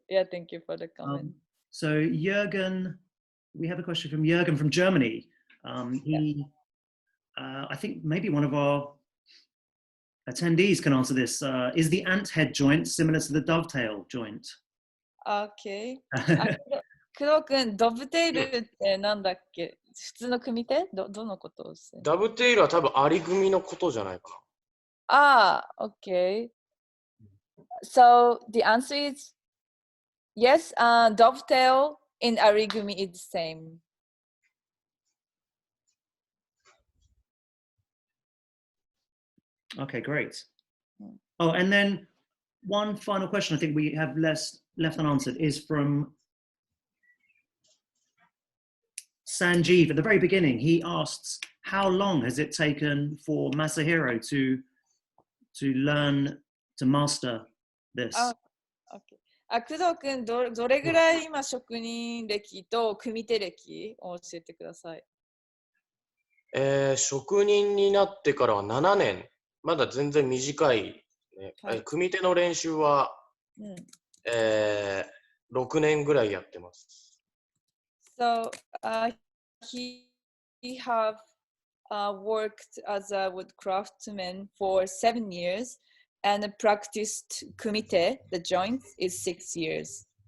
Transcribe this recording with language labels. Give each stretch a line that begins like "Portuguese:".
English: Yeah, thank you for the comment. So Jürgen, we have a question from Jürgen from Germany. I think maybe one of our attendees can answer this. Is the ant head joint similar to the dovetail joint? Okay.
Japanese: 工藤君、ドブテイルってなんだっけ？普通の組手？どのことをしてる？ダブテイルは多分アリ組のことじゃないか
English: な。Okay. So the answer is yes, dovetail in ari-gumi is the same. Okay, great. Oh, and then one final question I think we have left unanswered is from Sanjeev. At the very beginning, he asks, how long has it taken for Masahiro to learn, to master this? Okay.
Japanese: 工藤君、どれぐらい今職人歴と組手歴を教えてください。職人になってからは7年。まだ全然短い、ね。組手の練習は、6年ぐらいやってます。
English: So, he have worked as a wood craftsman for 7 years and practiced kumite, the joints, is 6 years.